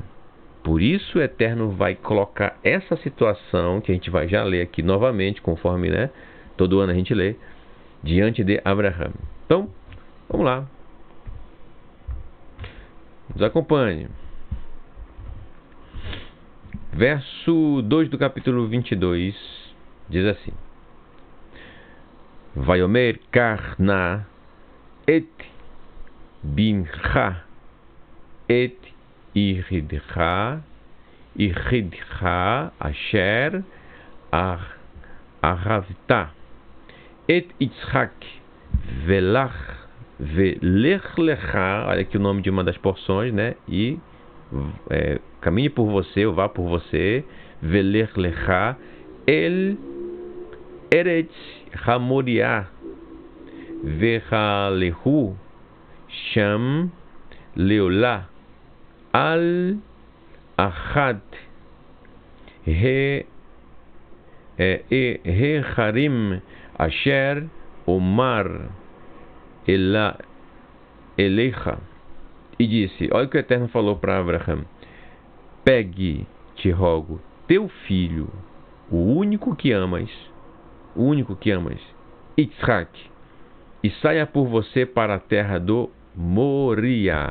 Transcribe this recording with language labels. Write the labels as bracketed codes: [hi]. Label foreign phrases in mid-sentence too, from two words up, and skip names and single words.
[pt] Por isso o Eterno vai colocar essa situação, que a gente vai já ler aqui novamente, conforme, né, todo ano a gente lê, diante de Abraham. Então, vamos lá. Nos acompanhe. Verso 2 do capítulo 22 diz assim: [he] ויאמר קח נא את בנך את יחידך אשר אהבת את יצחק ולך ולך לך. [pt] Olha aqui o nome de uma das porções, né? E caminhe por você, ou vá por você, [he] ולך לך אל ארץ המריה והעלהו שם לעלה על אחד ההרים אשר אמר אליך. [pt] E disse, olha o que o Eterno falou para Abraham: pegue, te rogo, teu filho, o único que amas, Yitzhak, e saia por você para a terra do Moriá.